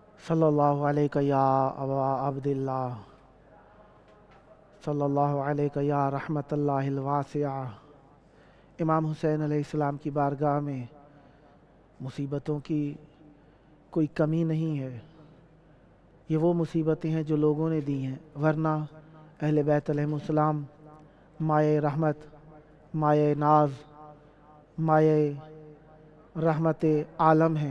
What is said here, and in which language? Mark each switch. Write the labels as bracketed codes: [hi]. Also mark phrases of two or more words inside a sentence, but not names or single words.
[ar] صلى الله عليك يا أبا عبد الله، صلى الله عليك يا رحمة الله الواسعة. [ur] امام حسین علیہ السلام کی بارگاہ میں مصیبتوں کی کوئی کمی نہیں ہے. یہ وہ مصیبتیں ہیں جو لوگوں نے دی ہیں، ورنہ اہل بیت علیہم السلام مایۂ رحمت، مایۂ ناز، مایۂ رحمت عالم ہیں.